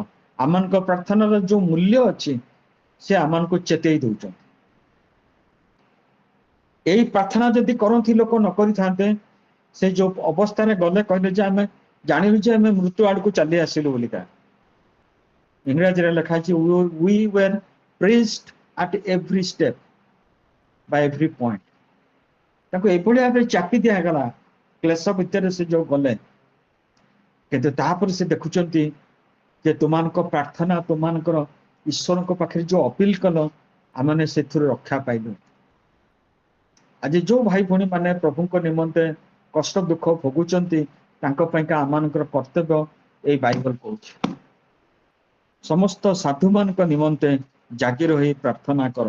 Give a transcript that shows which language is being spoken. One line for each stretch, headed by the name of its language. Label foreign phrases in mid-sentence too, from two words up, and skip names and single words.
Odia: ଆମମାନଙ୍କ ପ୍ରାର୍ଥନାର ଯୋଉ ମୂଲ୍ୟ ଅଛି ସେ ଆମମାନଙ୍କୁ ଚେତେଇ ଦଉଛନ୍ତି। ଏଇ ପ୍ରାର୍ଥନା ଯଦି କରନ୍ତି ଲୋକ ନ କରିଥାନ୍ତେ ସେ ଯୋଉ ଅବସ୍ଥାରେ ଗଲେ କହିଲେ ଯେ ଆମେ ଜାଣିଲୁ ଯେ ଆମେ ମୃତ୍ୟୁ ଆଡକୁ ଚାଲି ଆସିଲୁ ବୋଲିକା। ଇଂରାଜୀରେ ଲେଖା ଅଛି
English: we were pressed at every step by every point।
Odia: ତାଙ୍କୁ ଏଭଳି ଭାବରେ ଚାପି ଦିଆଗଲା କ୍ଲେଶ ଭିତରେ ସେ ଯୋଉ ଗଲେ, କିନ୍ତୁ ତାପରେ ସେ ଦେଖୁଛନ୍ତି ଯେ ତୁମାନଙ୍କ ପ୍ରାର୍ଥନା ତୁମାନଙ୍କର ଈଶ୍ୱରଙ୍କ ପାଖରେ ଯୋଉ ଅପିଲ କଲ ଆମେ ସେଥିରୁ ରକ୍ଷା ପାଇଲୁ। ଆଜି ଯୋଉ ଭାଇ ଭଉଣୀ ମାନେ ପ୍ରଭୁଙ୍କ ନିମନ୍ତେ କଷ୍ଟ ଦୁଃଖ ଭୋଗୁଛନ୍ତି ତାଙ୍କ ପାଇଁକା ଆମମାନଙ୍କର କର୍ତ୍ତବ୍ୟ ଏଇ ବାଇବଲ କହୁଛି ସମସ୍ତ ସାଧୁମାନଙ୍କ ନିମନ୍ତେ ଜାଗି ରହି ପ୍ରାର୍ଥନା କର।